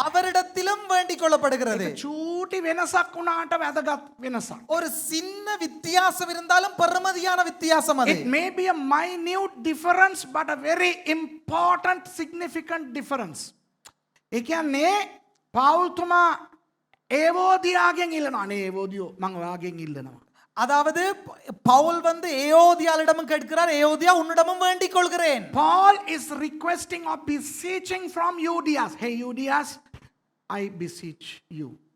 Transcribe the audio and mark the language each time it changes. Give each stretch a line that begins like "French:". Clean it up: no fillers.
Tamil: அவரிடத்திலும் வேண்டிக் கொள்ளப்படுகிறது.
Sinhala: චූටි වෙනසක් වුණාට වැදගත් වෙනසක්.
Tamil: ஒரு சின்ன வித்தியாசம் இருந்தாலும் பெருமதியான வித்தியாசம் அது.
English: It may be a minute difference but a very important significant difference.
Sinhala: ඒ කියන්නේ පෞල්තුමා ඒවෝදියාගෙන් ඉල්ලනවා. අනේ ඒවෝදියෝ මම ඔයාගෙන් ඉල්ලනවා.
Tamil: அதாவது பவுல் வந்து ஏயோதியாளிடமும் கேட்கிறார், ஏயோதியா உன்னிடமும் வேண்டிக் கொள்கிறேன்.
English: Paul is requesting or beseeching from Euodias. Hey Euodias, I beseech you.